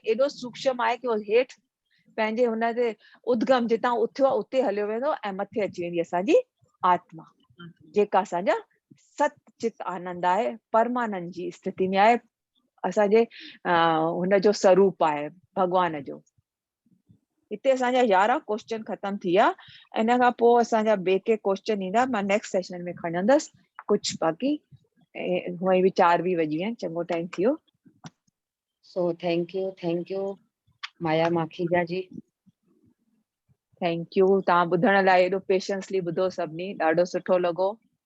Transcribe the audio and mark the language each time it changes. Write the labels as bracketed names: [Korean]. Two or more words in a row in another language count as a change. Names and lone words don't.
[Sindhi] एॾो सूक्ष्म आहे कि उहो हेठि पंहिंजे हुन ते उद्गम जितां उथियो आहे उते हलियो वेंदो ऐं मथे अची वेंदी असांजी आत्मा, जेका असांजा सतचित आनंद आहे, परमानंद जी स्थिति में आहे, असांजे हुनजो स्वरूप आहे भॻवान जो। हिते असांजा 11 क्वेश्चन ख़तम थी विया। इन खां पोइ असांजा ॿिए के क्वेश्चन ईंदा, मां [English] next session [Sindhi] में खणंदसि। कुझु बाक़ी हूअं बि 4 बि वॼी विया आहिनि, चङो टाइम थी वियो। सो [English] thank you [Sindhi] माया माखीजा जी। [English] thank you, [Sindhi] तव्हां ॿुधण लाइ एॾो पेशेंसली ॿुधो सभिनी, ॾाढो सुठो लॻो।